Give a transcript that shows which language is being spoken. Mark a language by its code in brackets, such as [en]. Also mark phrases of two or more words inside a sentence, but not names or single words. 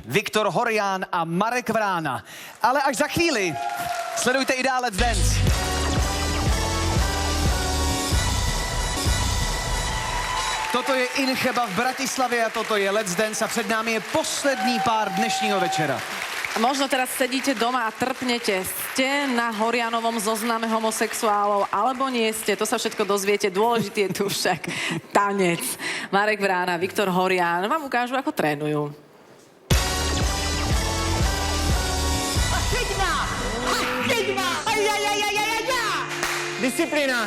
[cs] Viktor Horián a Marek Vrána. Ale až za chvíli. Sledujte i dále Let's Dance. Toto je Incheba v Bratislavě a toto je Let's Dance a před námi je poslední pár dnešního večera. [sk] Možno teraz sedíte doma a trpnete. Ste na Horianovom zozname homosexuálov, alebo nie ste. To sa všetko dozviete. Dôležitý je tu však tanec. Marek Vrána, Viktor Horián vám ukážu, ako trénujú. Disciplína!